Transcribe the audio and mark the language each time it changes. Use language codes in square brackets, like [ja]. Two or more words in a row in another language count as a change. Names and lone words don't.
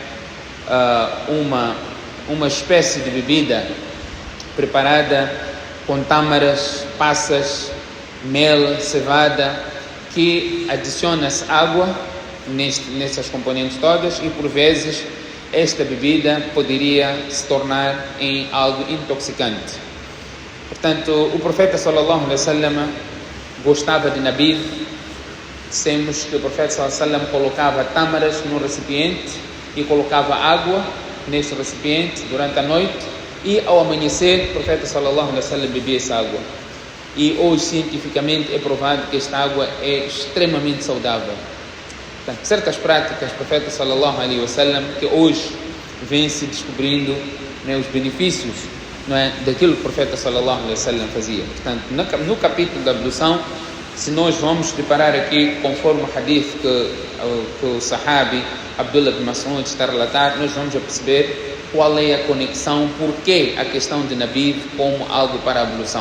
[pt] uma espécie de bebida preparada com tâmaras, passas, mel, cevada, que adiciona-se água nessas componentes todas e por vezes esta bebida poderia se tornar em algo intoxicante. Portanto, o profeta [ar] صلى الله عليه وسلم [pt] gostava de nabid. Dissemos que o profeta [ar] صلى الله عليه وسلم [pt] colocava tâmaras no recipiente e colocava água nesse recipiente durante a noite e ao amanhecer o profeta [ar] صلى الله عليه وسلم [pt] bebia essa água. E hoje cientificamente é provado que esta água é extremamente saudável. Portanto, certas práticas do profeta [ar] صلى الله عليه وسلم [pt] que hoje vem se descobrindo, os benefícios, daquilo que o profeta [ar] صلى الله عليه وسلم [pt] fazia. Portanto, no capítulo da ablução, se nós vamos preparar aqui conforme o hadith que o sahabi Abdullah bin Mas'ud está a relatar, nós vamos perceber qual é a conexão, porquê a questão de nabid como algo para a ablução.